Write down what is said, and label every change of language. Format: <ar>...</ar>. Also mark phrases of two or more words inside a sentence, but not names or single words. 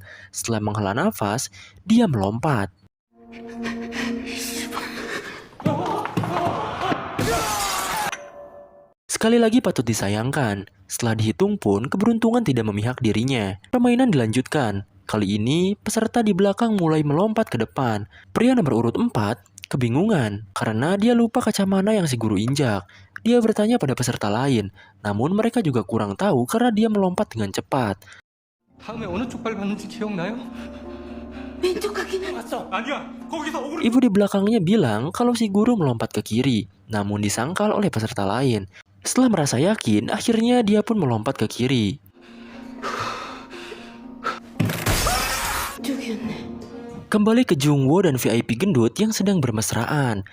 <id>Setelah menghela nafas, dia melompat. Sekali lagi patut disayangkan, setelah dihitung pun keberuntungan tidak memihak dirinya. Permainan dilanjutkan. Kali ini, peserta di belakang mulai melompat ke depan. Pria nomor urut 4 kebingungan karena dia lupa kaca mana yang si guru injak. Dia bertanya pada peserta lain, namun mereka juga kurang tahu karena dia melompat dengan cepat.</id> <ko>다음에 어느 쪽 발 봤는지 기억나요? 왼쪽 가기는 아니야. 거기서 오른</ko> <id>Ibu di belakangnya bilang kalau si guru melompat ke kiri, namun disangkal oleh peserta lain. Setelah merasa yakin, akhirnya dia pun melompat ke kiri. Kembali ke Jungwoo dan VIP gendut yang sedang bermesraan.</id>